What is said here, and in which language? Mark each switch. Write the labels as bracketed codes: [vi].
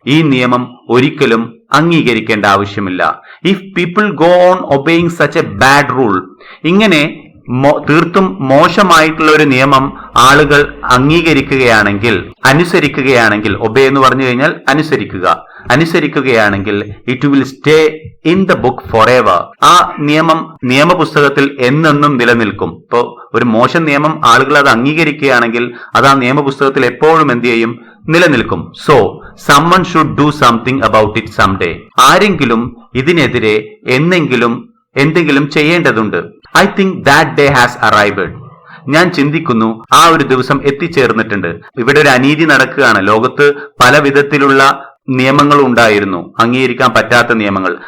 [ml] ഈ നിയമം ഒരിക്കലും അംഗീകരിക്കേണ്ട ആവശ്യമില്ല. [en] if people go on obeying such a bad rule, [ml] ഇങ്ങനെ തീർത്തും മോശമായിട്ടുള്ള ഒരു നിയമം ആളുകൾ അംഗീകരിക്കുകയാണെങ്കിൽ, അനുസരിക്കുകയാണെങ്കിൽ, ഒബേ എന്ന് പറഞ്ഞു കഴിഞ്ഞാൽ അനുസരിക്കുകയാണെങ്കിൽ [en] It will stay in the book forever. [ml] ആ നിയമം നിയമപുസ്തകത്തിൽ എന്നെന്നും നിലനിൽക്കും. ഇപ്പോ ഒരു മോശം നിയമം ആളുകൾ അത് അംഗീകരിക്കുകയാണെങ്കിൽ അത് ആ നിയമപുസ്തകത്തിൽ എപ്പോഴും എന്ത് ചെയ്യും? നിലനിൽക്കും. [en] So someone should do something about it someday. [ml] ആരെങ്കിലും ഇതിനെതിരെ എന്തെങ്കിലും ചെയ്യേണ്ടതുണ്ട്. [en] I think that day has arrived. [ml] ഞാൻ ചിന്തിക്കുന്നു ആ ഒരു ദിവസം എത്തിച്ചേർന്നിട്ടുണ്ട്. ഇവിടെ ഒരു അനീതി നടക്കുകയാണ്. ലോകത്ത് പല വിധത്തിലുള്ള നിയമങ്ങൾ ഉണ്ടായിരുന്നു, അംഗീകരിക്കാൻ പറ്റാത്ത നിയമങ്ങൾ.